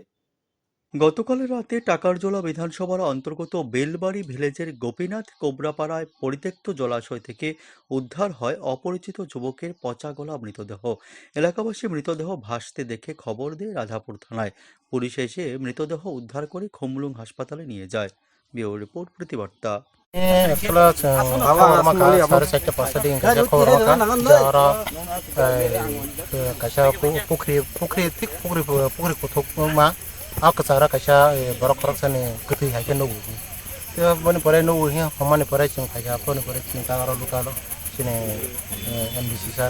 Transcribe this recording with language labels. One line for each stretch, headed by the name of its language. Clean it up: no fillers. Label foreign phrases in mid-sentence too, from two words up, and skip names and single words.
Bangla: গতকাল রাতে টাকারজলা বিধানসভার অন্তর্গত বেলবাড়ি ভিলেজের গোপীনাথ কোবরাপাড়ায় পরিত্যক্ত জলাশয় থেকে উদ্ধার হয় অপরিচিত যুবকের পচা গলা মৃতদেহ। এলাকাবাসী মৃতদেহ ভাসতে দেখে খবর দেয় রাধাপুর থানায়। পুলিশ এসে মৃতদেহ উদ্ধার করে খুমলুং হাসপাতালে নিয়ে যায়। ব্যুরো রিপোর্ট, প্রতিবার্তা।
Kok Borok: Akasara kaisa borok korok sani gutui haike no ugu te boni pore no ugu homani pore chung haike aponi pore chung tangaro lukalo sini MBC sar